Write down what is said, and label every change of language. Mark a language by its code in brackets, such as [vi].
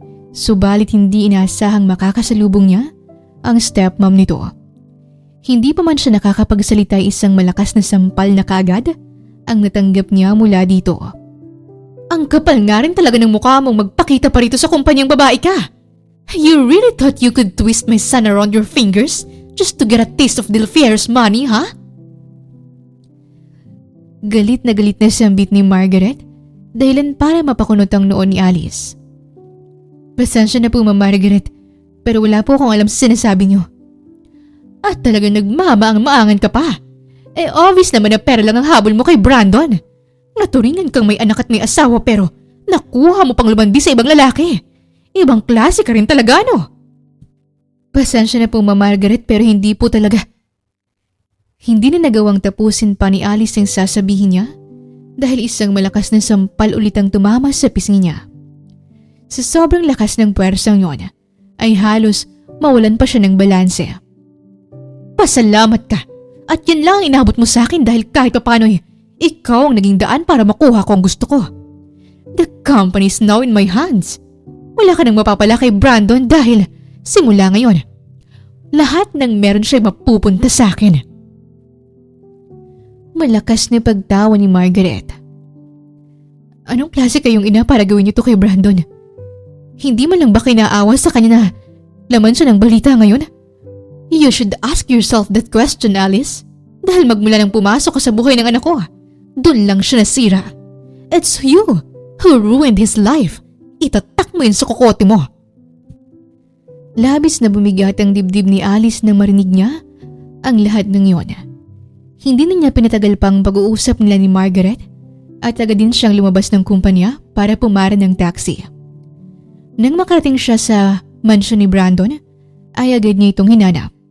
[tl] Subalit hindi inaasahang makakasalubong niya ang stepmom nito. Hindi pa man siya nakakapagsalita, isang malakas na sampal na kaagad ang natanggap niya mula dito. Ang kapal nga rin talaga ng mukha mong magpakita pa rito sa kumpanyang babae ka. [en] You really thought you could twist my son around your fingers just to get a taste of Del Fierro's money, ha? [tl] Galit na sambit ni Margaret dahilan para mapakunot ang noon ni Alice. Pasensya na po, Ma'am Margaret, pero wala po akong alam sa sinasabi niyo. At talagang nagmamaang-maangan ka pa. Obvious naman na pera lang ang habol mo kay Brandon. Naturingan kang may anak at may asawa pero nakuha mo pang lumandi sa ibang lalaki. Ibang klase ka rin talaga, no? Pasensya na po, Ma'am Margaret, pero hindi po talaga. Hindi na nagawang tapusin pa ni Alice ang sasabihin niya dahil isang malakas na sampal ulit ang tumama sa pisngi niya. Sa sobrang lakas ng puwersang yon, ay halos mawalan pa siya ng balanse. Pasalamat ka! At yan lang ang inabot mo sa akin dahil kahit papano'y ikaw ang naging daan para makuha ko ang gusto ko. [en] The company is now in my hands. [tl] Wala ka nang mapapala kay Brandon dahil simula ngayon, lahat ng meron siya'y mapupunta sa akin. Malakas na pagtawa ni Margaret. Anong klase kayong ina para gawin niyo to kay Brandon? Hindi man lang ba kinaawa sa kanya na laman siya ng balita ngayon? [en] You should ask yourself that question, Alice. [tl] Dahil magmula nang pumasok ka sa buhay ng anak ko, doon lang siya nasira. [en] It's you who ruined his life. [tl] Itatak mo yun sa kokote mo. Labis na bumigat ang dibdib ni Alice nang marinig niya ang lahat ng yon. Hindi na niya pinatagal pang pag-uusap nila ni Margaret at agad din siyang lumabas ng kumpanya para pumara ng taxi. Nang makarating siya sa mansyon ni Brandon, ay agad niya itong hinanap.